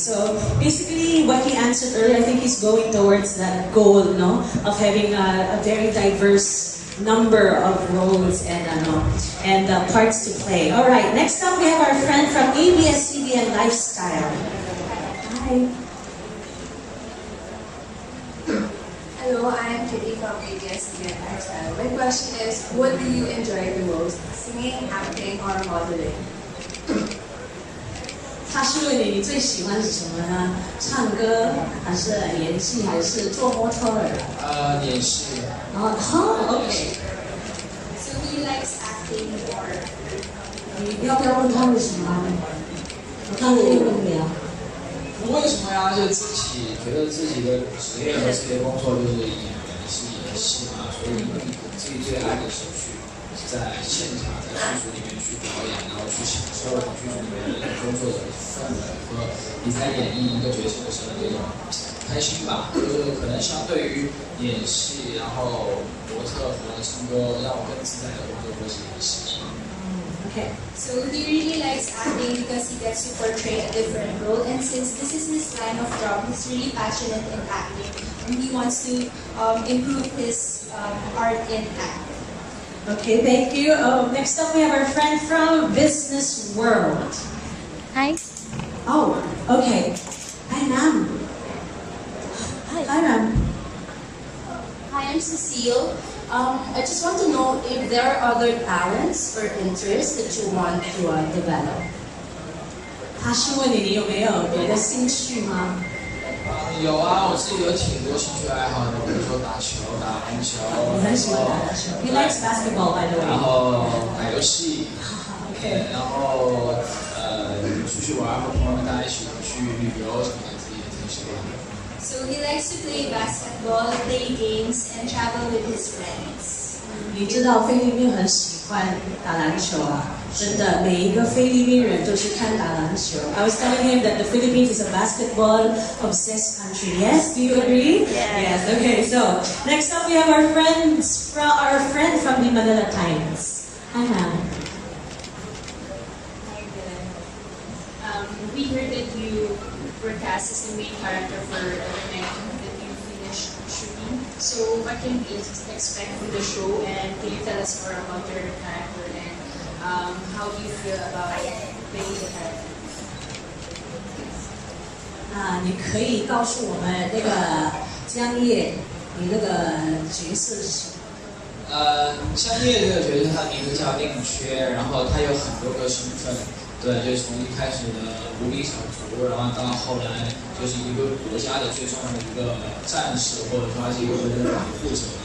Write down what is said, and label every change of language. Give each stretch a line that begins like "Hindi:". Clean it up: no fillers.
English: So basically, what he answered earlier, I think he's going towards that goal, no, of having a very diverse number of roles and parts to play. All right, next up we have our friend from ABS-CBN Lifestyle. Hi. Hello, I am Kitty from ABS Media Lifestyle. My question is, what do you enjoy the most, singing, acting, or modeling?
Chinese: 他是问你最喜欢是什么呢？唱歌还是演戏还是做模特儿？演戏。
English: OK。 So he likes acting more.
Chinese: 你要不要问他为什么？我刚才问你啊。为什么呀？就自己觉得自己的职业和自己的工作就是演员，是演戏嘛，所以自己最爱的是去在现场在剧组里面去表演，然后去享受剧组里面的工作的氛围和你在演绎一个角色的时候的那种开心吧。就是可能相对于演戏，然后模特和唱歌，让我更自在的工作会是演戏。
English: Okay. So he really likes acting because he gets to portray a different role, and since this is his line of job, he's really passionate in acting, and he wants to improve his art in acting. Okay, thank you. Next up we have our friend from Business World. Hi. Oh, okay. Hi, ma'am. Hi, ma'am. Hi, I'm Cecile. I just want to know if there are other talents or interests that you want to develop.
Chinese: 他是问你有没有别的兴趣吗？有啊，我自己有挺多兴趣爱好的，比如说打球、打篮球。你很喜欢打篮球。
English: He likes basketball, by the way.
Chinese: 然后打游戏。
English: Okay.
Chinese: 然后出去玩，和朋友们大家一起去旅游什么的，自己也挺喜欢的。
English: So he likes to play basketball, play games, and travel with his friends.
Chinese: 你知道菲律宾很喜欢打篮球啊，真的，每一个菲律宾人都是看打篮球。
English: I was telling him that the Philippines is a basketball-obsessed country. Yes, do you agree? Yes. Okay. So next up we have our friend from the Manila Times. Hi, ma'am. Hi, good. We heard that you were cast as the main character for the night that you finished shooting. So what can we expect from the show, and can you tell us more about your character and how do you feel about playing the character?
Chinese: 你可以告诉我们那个江夜，你那个角色是什么？江夜这个角色，他的名字叫令缺，然后他有很多个身份。对，就是从一开始的无名小卒，然后到后来就是一个国家的最重要的一个战士，或者说他是一个国家的保护者。